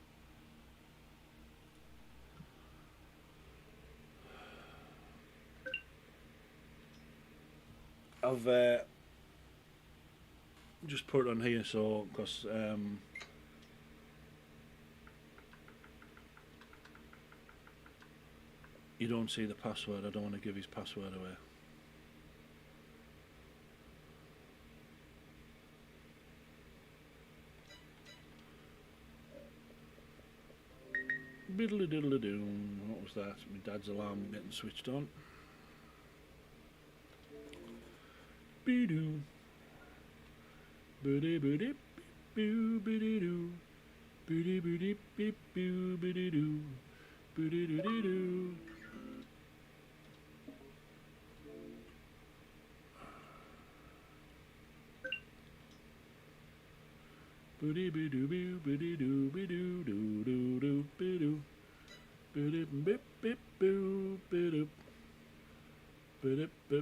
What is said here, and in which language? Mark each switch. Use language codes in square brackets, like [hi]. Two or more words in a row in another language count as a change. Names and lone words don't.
[en] I've just put it on here so because you don't see the password. I don't want to give his password away. Biddly diddly doo. What was that? My dad's alarm getting switched on. Be-doo. Biddy-biddy boo biddy-doo. Biddy-biddy boo biddy-doo. Biddy-doo-doo. Biddy-bidoo boo biddy-doo bidoo doo doo doo bidoo. Biddy-bip-bip boo bidoo. Biddy-bip.